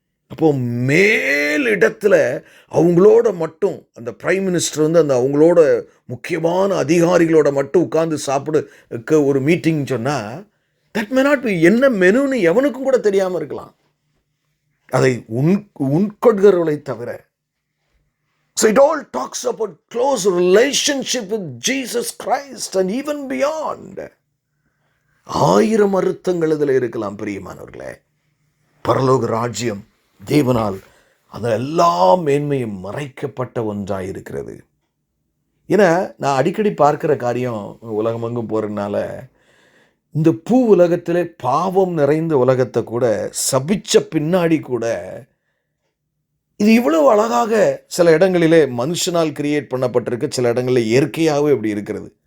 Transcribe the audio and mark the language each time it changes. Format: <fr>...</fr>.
<ta>அப்போது மேலிடத்தில் அவங்களோட மட்டும் அந்த பிரைம் மினிஸ்டர் அந்த அவங்களோட முக்கியமான அதிகாரிகளோட மட்டும் உட்கார்ந்து சாப்பிட ஒரு மீட்டிங் சொன்னால்,</ta> <en>that may not be</en> <ta>என்ன மெனுன்னு எவனுக்கும் கூட தெரியாமல் இருக்கலாம், அதை உட்கொள்கிறவர்களை தவிர.</ta> <en>So it all talks about close relationship with Jesus Christ and even beyond.</en> <ta>1000 அர்த்தங்கள் இதில் இருக்கலாம் பிரியமானவர்களே. பரலோக ராஜ்யம் தேவனால் அந்த எல்லா மேன்மையும் மறைக்கப்பட்ட ஒன்றாக இருக்கிறது. ஏன்னா நான் அடிக்கடி பார்க்கிற காரியம், உலகமெங்கும் போகிறதுனால, இந்த பூ உலகத்திலே பாவம் நிறைந்த உலகத்தை கூட சபிச்ச பின்னாடி கூட இது இவ்வளவு அழகாக சில இடங்களிலே மனுஷனால் கிரியேட் பண்ணப்பட்டிருக்கு, சில இடங்களில் இயற்கையாகவே இப்படி இருக்கிறது.</ta>